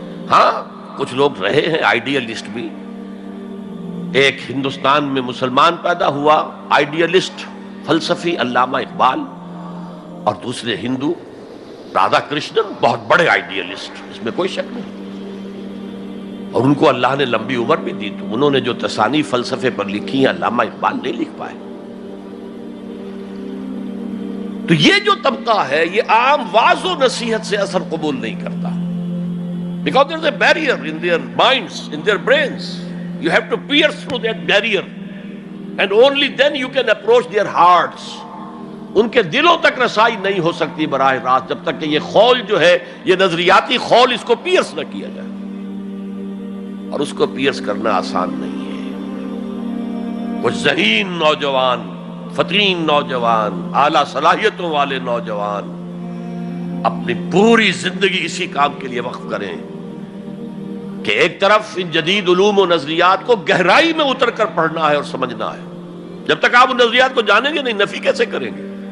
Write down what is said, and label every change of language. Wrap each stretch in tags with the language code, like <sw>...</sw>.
<ur>ہاں، کچھ لوگ رہے ہیں آئیڈیلسٹ بھی. ایک ہندوستان میں مسلمان پیدا ہوا آئیڈیلسٹ فلسفی علامہ اقبال، اور دوسرے ہندو رادھا کرشنن، بہت بڑے آئیڈیلسٹ، اس میں کوئی شک نہیں. اور ان کو اللہ نے لمبی عمر بھی دی، تو انہوں نے جو تصانیف فلسفے پر لکھی ہیں علامہ اقبال نہیں لکھ پائے. تو یہ جو طبقہ ہے یہ عام واعظ و نصیحت سے اثر قبول نہیں کرتا.</ur> <en>Because there is a barrier in their minds, in their brains. You have to pierce through that barrier, and only then you can approach their hearts.</en> <ur>ان کے دلوں تک رسائی نہیں ہو سکتی براہ راست جب تک کہ یہ خول جو ہے، یہ نظریاتی خول، اس کو پیئرس نہ کیا جائے. اور اس کو پیئرس کرنا آسان نہیں ہے. کچھ ذہین نوجوان، فتین نوجوان، اعلیٰ صلاحیتوں والے نوجوان اپنی پوری زندگی اسی کام کے لیے وقف کریں کہ ایک طرف ان جدید علوم و نظریات کو گہرائی میں اتر کر پڑھنا ہے اور سمجھنا ہے. جب تک آپ ان نظریات کو جانیں گے نہیں، نفی کیسے کریں گے؟</ur>